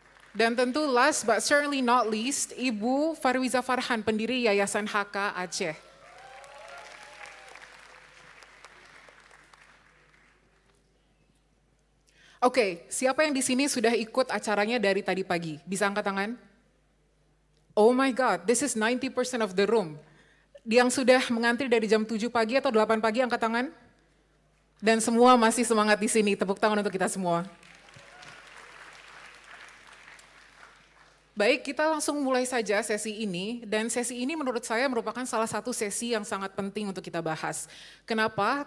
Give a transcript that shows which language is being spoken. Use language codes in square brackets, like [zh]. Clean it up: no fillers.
[id] Dan tentu [en] last but certainly not least, [id] Ibu Farwiza Farhan, pendiri Yayasan HK Aceh. Oke, siapa yang di sini sudah ikut acaranya dari tadi pagi? Bisa angkat tangan? [en] Oh my God, this is 90% of the room. [id] Yang sudah mengantri dari jam 7 pagi atau 8 pagi, angkat tangan. Dan semua masih semangat di sini, tepuk tangan untuk kita semua. Baik, kita langsung mulai saja sesi ini, dan sesi ini menurut saya merupakan salah satu sesi yang sangat penting untuk kita bahas. Kenapa?